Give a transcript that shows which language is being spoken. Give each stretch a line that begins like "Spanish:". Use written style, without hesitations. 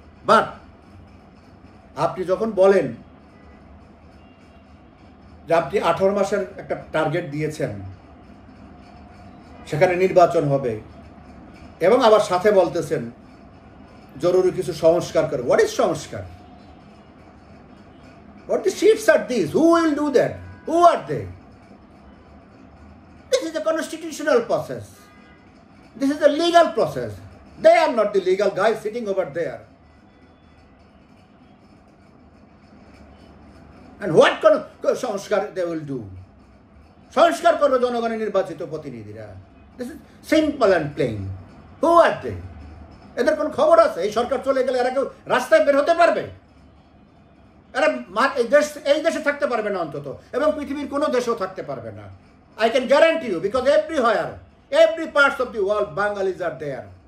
Bangla: But আপনি যখন বলেন যে আপনি 18 মাসের একটা টার্গেট দিয়েছেন, সেখানে নির্বাচন হবে, এবং আবার সাথে বলতেছেন জরুরি কিছু সংস্কার করে।
English: What is sanskar? What the sheets are these? Who will do that? Who are they? This is a constitutional process. This is a legal process. They are not the legal guys sitting over there. And what kind of sanskar they will do?
Bangla: সংস্কার করবে জনগণের নির্বাচিত প্রতিনিধিরা।
English: This is simple and plain. Who are they?
Bangla: এদের কোন খবর আছে? এই সরকার চলে গেলে এরা কেউ রাস্তায় বের হতে পারবে? এরা এই দেশে থাকতে পারবে না অন্তত, এবং পৃথিবীর কোনো দেশেও থাকতে পারবে না।
English: I can guarantee you, because everywhere, every parts of the world, Bengalis are there.